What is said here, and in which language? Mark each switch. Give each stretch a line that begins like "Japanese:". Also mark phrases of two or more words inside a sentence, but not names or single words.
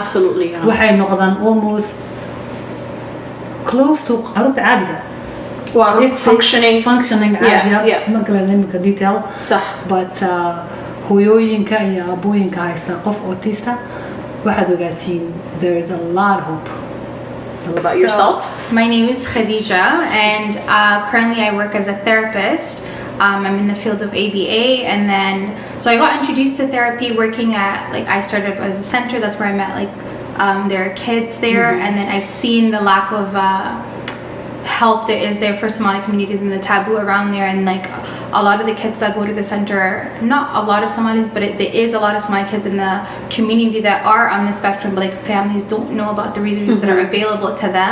English: absolutely
Somali: waxay noqdaan
English: almost close to
Somali: caruurta caadiga
English: functioning
Somali: caadiga ma galan imika detail
Arabic: صح
Somali: but hooyooyinka iyo abooyinka haysta qof autista waxaad ogaatiin
English: there is a lot of hope. About yourself? My name is Kadijo and currently I work as a therapist. I'm in the field of ABA and then so I got introduced to therapy working at I started as a center, that's where I met there are kids there and then I've seen the lack of help that is there for Somali communities and the taboo around there and a lot of the kids that go to the center, not a lot of Somalis, but there is a lot of Somali kids in the community that are on the spectrum, but families don't know about the resources that are available to them.